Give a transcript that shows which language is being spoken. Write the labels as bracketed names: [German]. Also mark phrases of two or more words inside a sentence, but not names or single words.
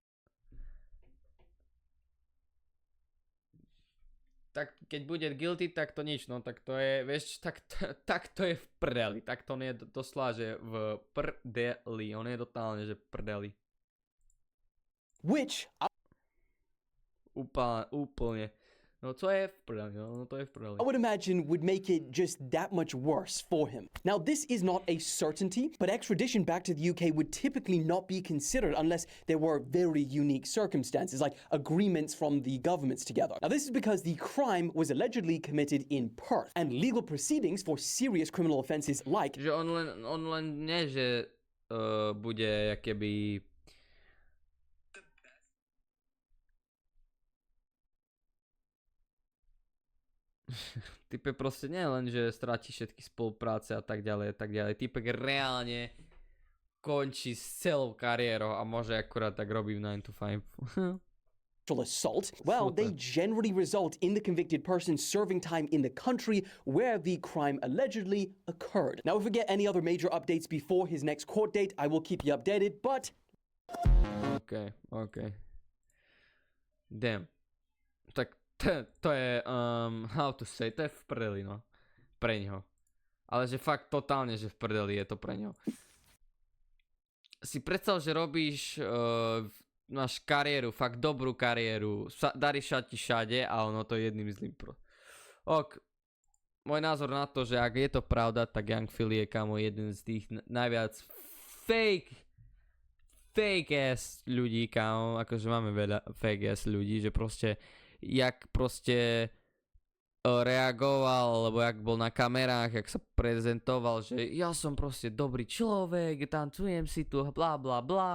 [Slovak] Tak keď bude guilty, tak to nič, no tak to je, vieš, tak to je v prdeli, tak to on je doslova, že v prdeli, on je totálne, že v prdeli. [English] Which [Slovak] Úplne. No to je v prdeli, no to je v prdeli. [English] I would imagine would make it just that much worse for him. Now, this is not a certainty, but extradition back to the UK would typically not be considered unless there were very unique circumstances, like agreements from the governments together. Now, this is because the crime was allegedly committed in Perth, and legal proceedings for serious criminal offences like... [Slovak] Že on len nie, že bude jakoby... Typek proste nie len, že stráti všetky spolupráce a tak ďalej. Typek reálne končí s celou kariérou a môže akurát tak robiť 9 to 5. [English] assault, well, they generally result in the convicted person serving time in the country where the crime allegedly occurred. Now, if we get any other major updates before his next court date, I will keep you updated, but... Okay. Damn. [Slovak] Tak to je, [English] how to say, [Slovak] to je v prdeli, no. Pre ňoho. Ale že fakt totálne, že v prdeli je to pre ňoho. Si predstav, že robíš, máš kariéru, fakt dobrú kariéru, daríš sa ti všade a ono to je jedným zlým môj názor na to, že ak je to pravda, tak Yung Filly je, kámo, jeden z tých najviac [English] fake ass [Slovak] ľudí, kámo, akože máme veľa [English] fake ass [Slovak] ľudí, že proste jak proste reagoval, alebo jak bol na kamerách, jak sa prezentoval, že ja som proste dobrý človek, tancujem si tu, bla bla bla.